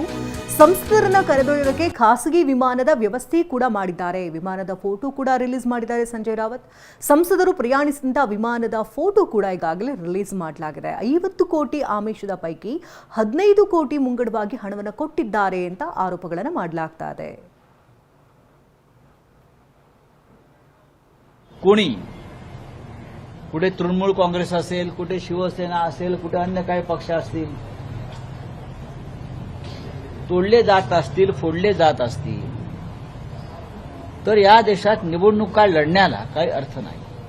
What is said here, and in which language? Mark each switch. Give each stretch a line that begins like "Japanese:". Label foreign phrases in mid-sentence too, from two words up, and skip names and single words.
Kannada: ಸಂಸದರನ್ನ ಕರೆದೊಯ್ಯೋದಕ್ಕೆ ಖಾಸಗಿ ವಿಮಾನದ ವ್ಯವಸ್ಥೆ ಕೂಡ ಮಾಡಿದ್ದಾರೆ. ವಿಮಾನದ ಫೋಟೋ ಕೂಡ ರಿಲೀಸ್ ಮಾಡಿದ್ದಾರೆ ಸಂಜಯ್ ರಾವತ್. ಸಂಸದರು ಪ್ರಯಾಣಿಸಿದಂತಹ ವಿಮಾನದ ಫೋಟೋ ಕೂಡ ಈಗಾಗಲೇ ರಿಲೀಸ್ ಮಾಡಲಾಗಿದೆ. 50 ಕೋಟಿ ಆಮಿಷದ ಪೈಕಿ 15 ಕೋಟಿ ಮುಂಗಡವಾಗಿ ಹಣವನ್ನು ಕೊಟ್ಟಿದ್ದಾರೆ ಅಂತ ಆರೋಪಗಳನ್ನು ಮಾಡಲಾಗ್ತಾ ಇದೆ.
Marathi: कोणी कुठे तृणमूल काँग्रेस असेल, कुठे शिवसेना असेल, कुठे अन्य काही पक्ष असतील, तोडले जात असतील, फोडले जात असतील, तर या देशात निवडणुका लढण्याला काही अर्थ नाही.